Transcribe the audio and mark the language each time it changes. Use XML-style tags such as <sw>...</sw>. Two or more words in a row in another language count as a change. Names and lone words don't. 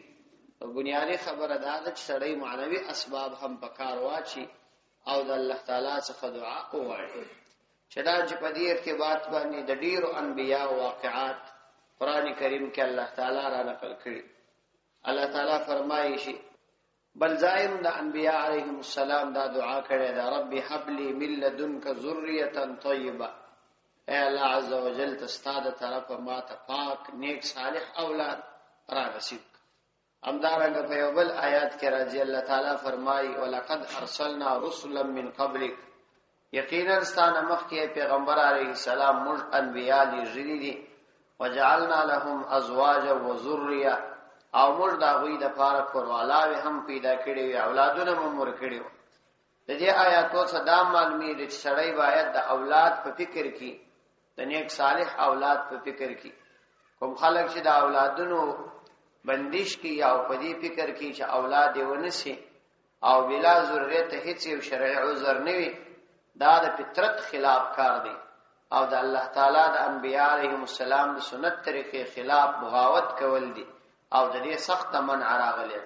<ps>او بنیادی خبره دا ده چې سړی معنوي اسباب هم په کار واچي او د الله تعالی څخه دعا وغواړي. چې دا چې په دې ارتباط باندې د ډیرو انبیاء واقعات قرآن کریم کې الله تعالی را نقل کړي. الله تعالی فرمایي شي بل زائم د انبیاء</ps> <ar>علیهم السلام</ar> <ps>دا دعا کړې ده</ps> <ar>رب هب لي من لدنك ذریه طیبه،</ar> <ps>اے الله</ps> <ar>عز وجل</ar> <ps>تستاد طرف ما ته پاک نیک صالح اولاد را نصیب. همدارنګ په یو بل آیات کې راځي الله تعالی فرمایي</ps> <ar>ولقد ارسلنا رسلا من قبلك،</ar> <ps>یقینا ستانه مخکې پیغمبر</ps> <ar>علیه السلام</ar> <ps>موږ انبیاء لږی دي،</ps> <ar>وجعلنا لهم ازواجا وذريه،</ar> <ps>او موږ دا غوی د پاره کوروالاوي هم پیدا کړي وي، اولادونه هم مور کړي وي. د دې آیاتو څخه دا معلومي دي چې سړی باید د اولاد په فکر کې، د نیک صالح اولاد په فکر کې. کوم خلک چې د اولادونو بندش کی او په دې فکر کې چې اولاد یې ونسي او بلا ضرورت هیڅ یو شرعي عذر نه وي، دا د فطرت خلاف کار دی او د الله تعالی د انبیاء</ps> <ar>علیهم السلام</ar> <ps>د سنت طریقې خلاف بغاوت کول دي او د دې سخت منع راغلی.</ps>